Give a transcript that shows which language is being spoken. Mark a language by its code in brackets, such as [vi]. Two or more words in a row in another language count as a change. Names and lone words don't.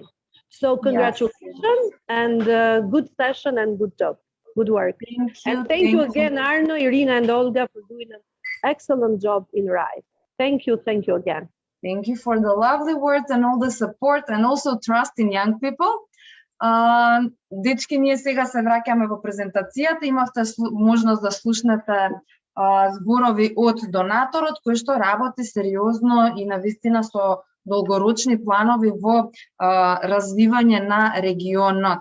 [en] So congratulations. Yes. And good session and good job, good work. Thank you. And thank you again, Arno, Irina, and Olga for doing an excellent job in RISE. Thank you again. Thank you for the lovely words and all the support and also trust in young people. [mk] Дечки, ние сега се враќаме во презентацијата. Имавте можност да слушнете зборови од донаторот, кој што работи сериозно и навистина со долгорочни планови во развивање на регионот.